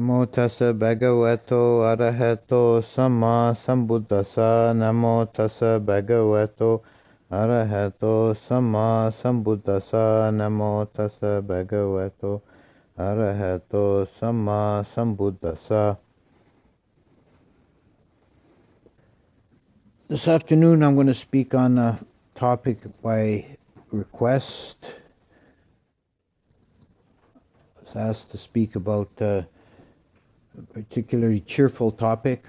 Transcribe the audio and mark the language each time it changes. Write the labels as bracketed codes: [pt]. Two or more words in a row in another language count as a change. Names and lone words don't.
[pi] tassa bhagavato arahato samma sambuddhassa. Namo tassa bhagavato arahato samma sambuddhassa. Namo tassa bhagavato arahato samma sambuddhassa. [en] This afternoon I'm going to speak on a topic by request. I was asked to speak about a particularly cheerful topic.